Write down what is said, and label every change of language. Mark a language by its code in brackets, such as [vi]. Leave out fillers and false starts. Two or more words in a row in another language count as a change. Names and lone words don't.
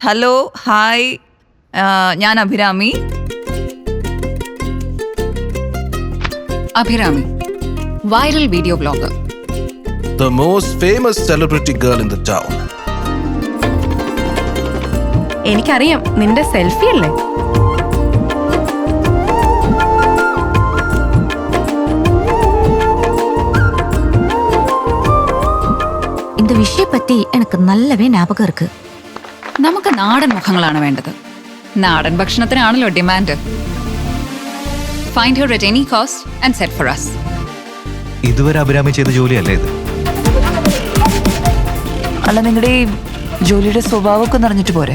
[ml] ഹലോ ഹായ്, ഞാൻ അഭിരാമി. അഭിരാമി, വൈറൽ വീഡിയോ ബ്ലോഗർ. [en] The most famous celebrity girl in the town. [ml] എനിക്കറിയാം, നിന്റെ സെൽഫി അല്ലേ? [ta] இந்த விஷயம் பத்தி எனக்கு நல்லாவே ஞாபகம் இருக்கு. [ml] നമുക്ക് നാടൻ മുഖങ്ങളാണ് വേണ്ടത്. നാടൻ ഭക്ഷണത്തിനാണല്ലോ ഡിമാൻഡ്. [en] find her at any cost and set for us. [ml] ഇതുവരെ അഭിരാമി ചെയ്ത ജോലിയല്ലേ ഇത്? അല്ല, നിങ്ങളുടെ ഈ ജോലിയുടെ സ്വഭാവമൊക്കെ നിറഞ്ഞിട്ട് പോരെ?